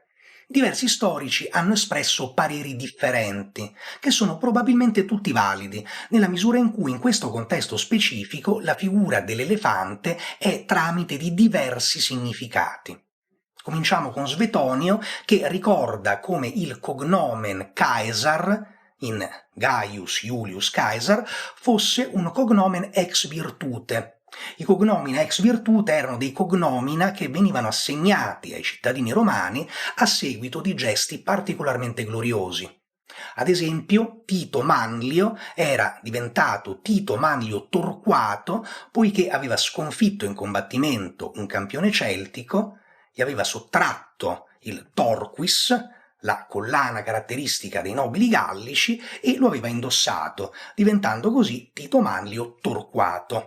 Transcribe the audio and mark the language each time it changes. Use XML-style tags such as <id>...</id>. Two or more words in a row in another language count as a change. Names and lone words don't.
<it>Diversi storici hanno espresso pareri differenti, che sono probabilmente tutti validi, nella misura in cui in questo contesto specifico la figura dell'elefante è tramite di diversi significati. Cominciamo con Svetonio, che ricorda come il cognomen Caesar, in Gaius Iulius Caesar, fosse un</it> <la>cognomen ex virtute.</la> <it>I</it> <la>cognomina ex virtute</la> <it>erano dei cognomina che venivano assegnati ai cittadini romani a seguito di gesti particolarmente gloriosi. Ad esempio, Tito Manlio era diventato Tito Manlio Torquato poiché aveva sconfitto in combattimento un campione celtico, gli aveva sottratto il Torquis, la collana caratteristica dei nobili gallici, e lo aveva indossato, diventando così Tito Manlio Torquato.</it>